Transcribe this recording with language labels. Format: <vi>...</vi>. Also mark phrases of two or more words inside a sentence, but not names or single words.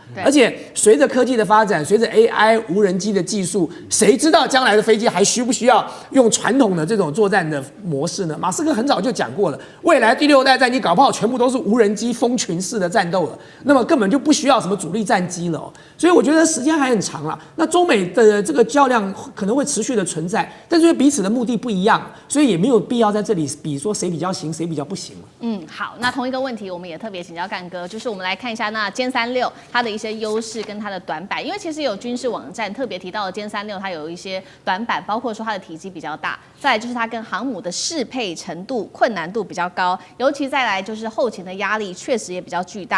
<zh>而且隨着科技的發展，隨着 AI 無人機的技術，誰知道將來的飛機還需不需要用傳統的這種作戰的模式呢？馬斯克很早就講過了，未來第6代戰機搞不好全部都是無人機蜂群式的戰鬥了，那麼根本就不需要什麼主力戰機了哦。所以我覺得時間還很長啦。那中美的這個較量可能會持續的存在，但是因為彼此的目的不一樣，所以也沒有必要在這裡比說誰比較行，誰比較不行了。好，那同一個問題，我們也特別請教幹哥，就是我們來看一下那殲36它的一些優勢跟它的短板，因為其實有軍事網站特別提到的殲36它有一些短板，包括說它的體積比較大，再來就是它跟航母的適配程度困難度比較高，尤其再來就是後勤的壓力確實也比較巨大。</zh>